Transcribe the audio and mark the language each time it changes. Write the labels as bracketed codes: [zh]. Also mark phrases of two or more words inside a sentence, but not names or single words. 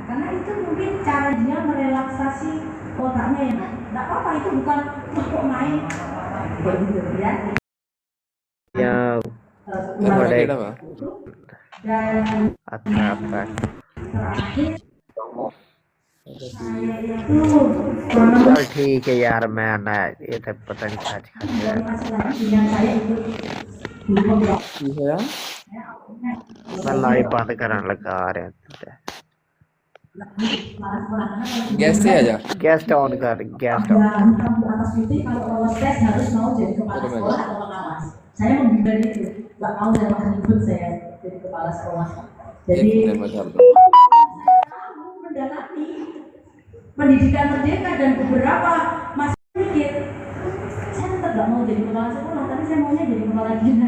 [id] Karena itu mungkin cara dia merelaksasi otaknya ya. Nggak apa-apa, itu bukan untuk main. Ya. Ya, Dan apa? terakhir saya itu [hi] चल ठीक है यार मैं ना ये तो पता नहीं क्या [id] dari masalah yang saya ikut di pondok. [hi] मैं लाइव बंद करने लगा रहा गैस से आजा [en] guest on [hi] कर [en] guest on [id] Ada hitam di atas putih kalau lolos tes harus mau jadi kepala sekolah atau pengawas. Saya menghindari itu, nggak mau saya makan ribut saya jadi kepala sekolah. Jadi mendalami pendidikan merdeka dan beberapa masih mikir, saya tetap nggak mau jadi kepala sekolah, tapi saya maunya jadi kepala dinas.